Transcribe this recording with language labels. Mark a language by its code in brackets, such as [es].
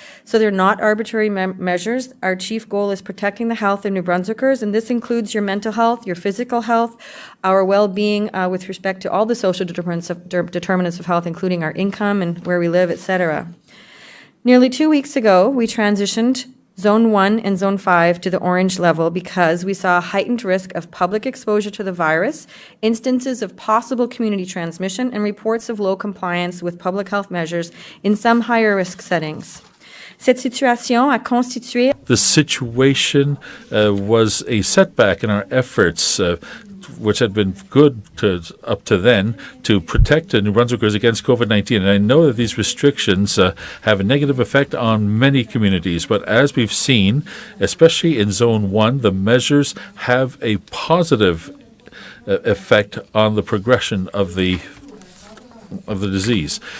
[en] So they're not arbitrary measures. Our chief goal is protecting the health of New Brunswickers, and this includes your mental health, your physical health, our well-being with respect to all the social determinants of health, including our income and where we live, etc. Nearly 2 weeks ago, we transitioned Zone 1 and Zone 5 to the orange level because we saw a heightened risk of public exposure to the virus, instances of possible community transmission, and reports of low compliance with public health measures in some higher risk settings. [fr] Cette situation a constitué. [en] The situation was a setback in our efforts, which had been good up to then, to protect New Brunswickers against COVID-19. And I know that these restrictions have a negative effect on many communities, but as we've seen, especially in Zone 1, the measures have a positive effect on the progression of the disease.